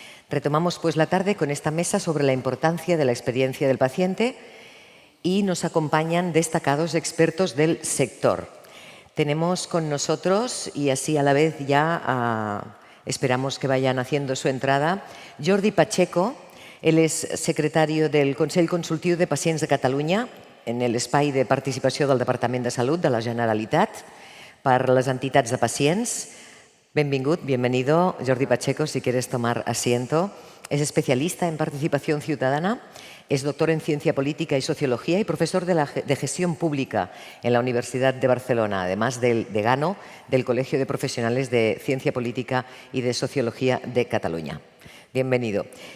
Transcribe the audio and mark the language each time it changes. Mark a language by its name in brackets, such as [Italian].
[Spanish] Retomamos pues la tarde con esta mesa sobre la importancia de la experiencia del paciente y nos acompañan destacados expertos del sector. Tenemos con nosotros, y así a la vez ya esperamos que vayan haciendo su entrada, Jordi Pacheco. [Catalan] Él és secretari del Consell Consultiu de Pacients de Catalunya en l'espai de participació del Departament de Salut de la Generalitat per les entitats de pacients. [Spanish] Bienvenido, Jordi Pacheco, si quieres tomar asiento. Es especialista en participación ciudadana, es doctor en Ciencia Política y Sociología y profesor de Gestión Pública en la Universidad de Barcelona, además del decano del Colegio de Profesionales de Ciencia Política y de Sociología de Cataluña. Bienvenido.